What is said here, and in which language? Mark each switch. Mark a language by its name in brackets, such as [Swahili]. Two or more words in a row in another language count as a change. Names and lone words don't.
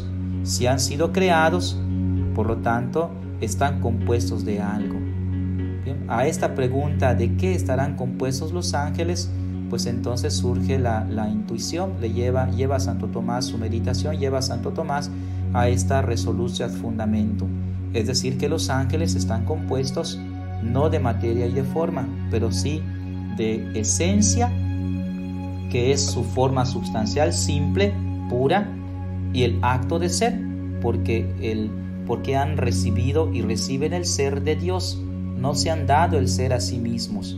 [Spanish] Si han sido creados, por lo tanto, están compuestos de algo. Bien, a esta pregunta de qué estarán compuestos los ángeles, pues entonces surge la intuición, le lleva a Santo Tomás, su meditación lleva a Santo Tomás a esta [Latin] resolutio ad fundamentum, [Spanish] es decir, que los ángeles están compuestos no de materia y de forma, pero sí de esencia, que es su forma substancial simple, pura, y el acto de ser, porque han recibido y reciben el ser de Dios, no se han dado el ser a sí mismos.